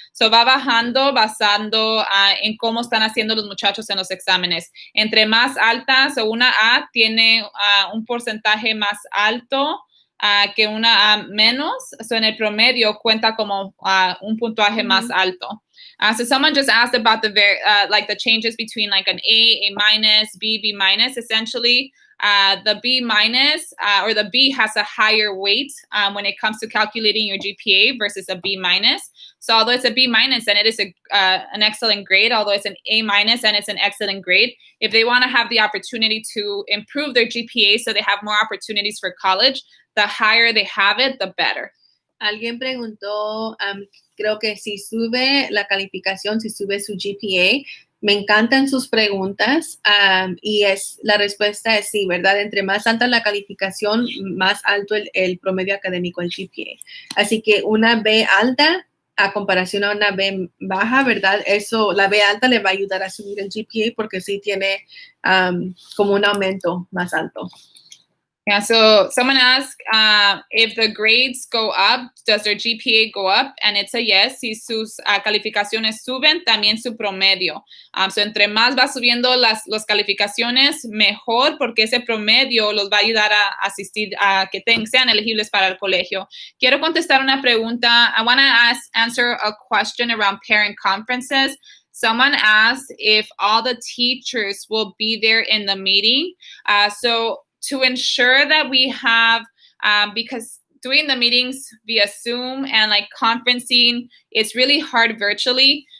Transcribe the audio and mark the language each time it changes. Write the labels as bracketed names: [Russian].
[Spanish] So, va bajando basando en cómo están haciendo los muchachos en los exámenes. Entre más altas, o una A tiene un porcentaje más alto que una A menos. So, en el promedio cuenta como un puntaje más alto. [English] So someone just asked about the changes between like an A minus, B minus. Essentially, the B minus or the B has a higher weight when it comes to calculating your GPA versus a B minus. So although it's a B minus and it is an excellent grade, although it's an A minus and it's an excellent grade, if they want to have the opportunity to improve their GPA so they have more opportunities for college, the higher they have it, the better. [Spanish] Alguien preguntó, creo que si sube la calificación, si sube su GPA. Me encantan sus preguntas y la respuesta es sí, ¿verdad? Entre más alta la calificación, más alto el promedio académico, el GPA. Así que una B alta a comparación a una B baja, ¿verdad? Eso, la B alta le va a ayudar a subir el GPA porque sí tiene como un aumento más alto. [English] Yeah, so someone asked if the grades go up, does their GPA go up? And it's a yes. [Spanish] Si sus calificaciones suben, también su promedio. So entre más va subiendo las calificaciones, mejor, porque ese promedio los va a ayudar a asistir a que sean elegibles para el colegio. Quiero contestar una pregunta. [English] I want to answer a question around parent conferences. Someone asked if all the teachers will be there in the meeting. So to ensure that we have, because doing the meetings via Zoom and like conferencing, it's really hard virtually.